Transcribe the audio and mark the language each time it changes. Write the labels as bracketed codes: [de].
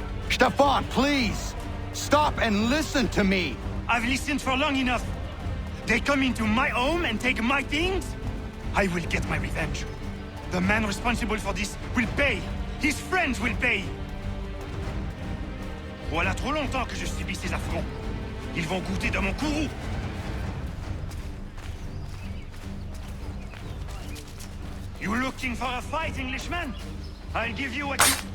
[en] Stefan, please! Stop and listen to me! I've listened for long enough. They come into my home and take my things? I will get my revenge. The man responsible for this will pay. His friends will pay. [fr] Voilà trop longtemps que je subis ces affronts. Ils vont goûter de mon courroux. [en] You looking for a fight, Englishman? I'll give you what you...